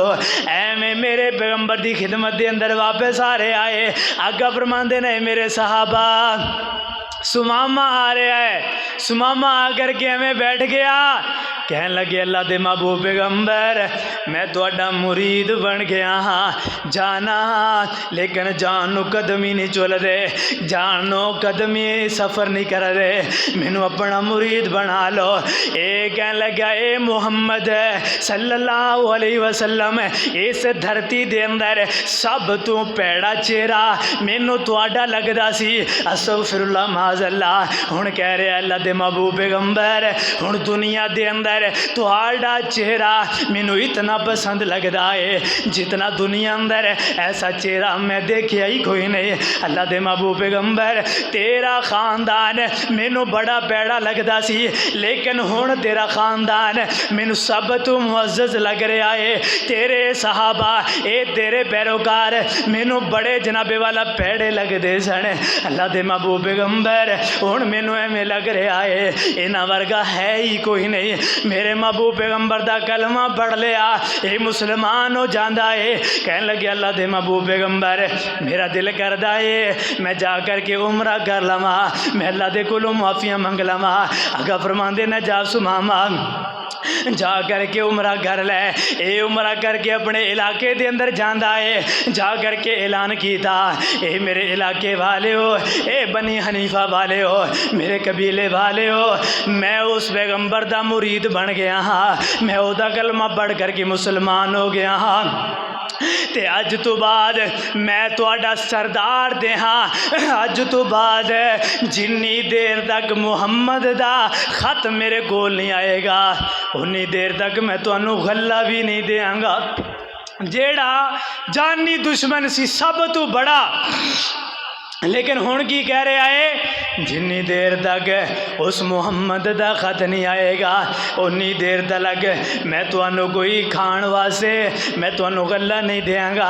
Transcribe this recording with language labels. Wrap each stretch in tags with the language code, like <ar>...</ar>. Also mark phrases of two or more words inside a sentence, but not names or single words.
<pa>اے میں میرے پیغمبر دی خدمت دے اندر واپس آ رہے آئے، آقا فرماندے نے میرے صحابہ سماما آ رہا ہے، سماما آ کر کے ہمیں بیٹھ گیا، کہنے لگے اللہ دے محبوب پیغمبر میں تہاڈا مرید بن گیا ہاں، جانا ہاں لیکن جان نو قدم ہی نہیں چل دے، جان نو قدم ہی سفر نہیں کر دے، مینوں اپنا مرید بنا لو۔ اے کہنے لگا اے محمد</pa> <ar>صلی اللہ علیہ وسلم</ar> <pa>اس دھرتی دے اندر سب تو پیڑا چہرہ مینوں تہاڈا لگدا سی،</pa> <ar>استغفر اللہ معاذ اللہ،</ar> <pa>ہن کہہ رہے اللہ دے محبوب پیغمبر ہن دنیا دے اندر تہاڈا چہرہ مینوں اتنا پسند لگدا ہے جتنا دنیا اندر ایسا چہرہ میں دیکھیا ہی کوئی نہیں۔ اللہ دے محبوب پیغمبر تیرا خاندان مینوں بڑا پیڑا لگدا سی لیکن ہن تیرا خاندان مینوں سب تو معزز لگ رہا ہے، تیرے صحابہ اے تیرے پیروکار مینوں بڑے جناب والا پیڑے لگدے سن۔ اللہ دے محبوب پیغمبر ہن مینوں ایویں لگ رہا ہے انہاں ورگا ہے ہی کوئی نہیں، میرے محبوب پیغمبر دا کلمہ پڑھ لیا اے مسلمان ہو جاندا ہے۔ کہنے لگے اللہ دے محبوب پیغمبر میرا دل کردا ہے میں جا کر کے عمرہ کر لواں، میں اللہ دے کولوں معافیاں منگ لواں۔ آقا فرماندے نے جا سماما جا کر کے عمرہ کر لے، اے عمرہ کر کے اپنے علاقے دے اندر جاندا ہے، جا کر کے اعلان کیتا اے میرے علاقے والے ہو، اے بنی حنیفہ والے ہو، میرے قبیلے والے ہو، میں اس پیغمبر دا مرید بن گیا ہاں، میں او دا کلمہ پڑھ کر کے مسلمان ہو گیا ہاں، تے اج تو بعد میں تہاڈا سردار دے ہاں، اج تو بعد جنی دیر تک محمد دا خط میرے کول نہیں آئے گا انی دیر تک میں تانوں غلہ بھی نہیں دیاں گا۔ جیڑا جانی دشمن سی سب تو بڑا، لیکن ہن کی کہہ رہے آئے جنی دیر تک اس محمد دا خط نہیں آئے گا انی دیر تک میں تانوں کوئی کھان واسطے میں تانوں غلہ نہیں دیاں گا۔</pa>